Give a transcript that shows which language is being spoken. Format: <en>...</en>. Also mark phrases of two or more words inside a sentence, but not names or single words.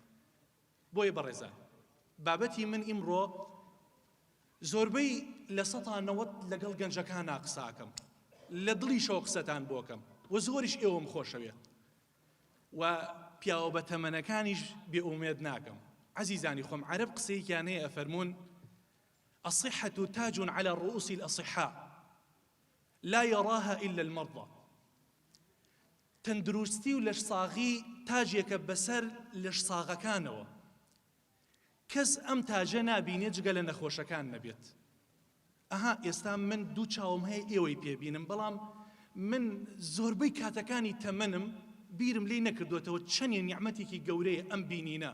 <ckb>بۆیە بەڕێزان بابەتی من ئیمڕۆ زۆربەی لە 190 لەگەڵ گەنجەکانە قساکەم، لە دڵیشەوە قسەتان بۆکەم و زۆریش ئێوەم خۆشەوێ و پیاوە بە تەمەنەکانیش بێئومێد ناکەم. عەزیزانی خۆم عەرەب قسەیەکیان هەیە ئەفەرمون</ckb> <ar>الصحة تاج على رؤوس الأصحاء لا يراها إلا المرضى.</ar> <ckb>تەندروستی و لەشساغی تاجێکە بەسەر لەشساغەکانەوە، کەس ئەم تاجە نابینێت جگە لە نەخۆشەکان نەبێت. ئەها ئێستا من دوو چاوم هەیە ئێوەی پێبینم، بەڵام من زۆربەی کاتەکانی تەمەنم بیرم لێ نەکردوێتەوە چەندێ نیعمەتێکی گەورەیە ئەم بینینە.</ckb>